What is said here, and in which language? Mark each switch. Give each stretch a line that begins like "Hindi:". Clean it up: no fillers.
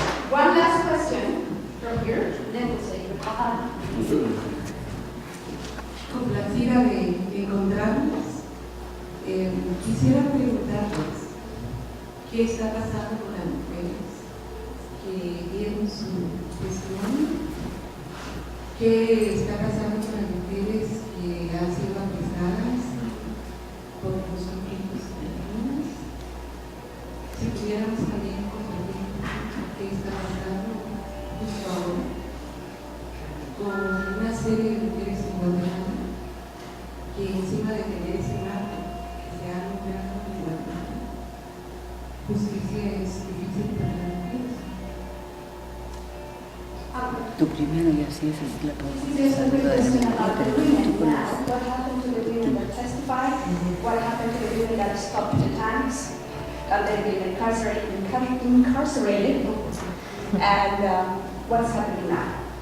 English: One last question from here, then we'll say goodbye.
Spanish: Complacida de encontrarnos, quisiera preguntarles qué está pasando con las mujeres que dieron su testimonio, qué está pasando con las mujeres que han sido apresadas por los conflictos internos. Si pudiéramos también compartir qué está pasando justo ahora con una serie de mujeres en Guatemala que encima de tener ese marco que se ha logrado en Guatemala, justicia es difícil para las mujeres. Tu primero y así es la
English: There's a big question about the women now. What happened to the women that testified? What happened to the women that stopped the tanks? They've been incarcerated. And what's happening now?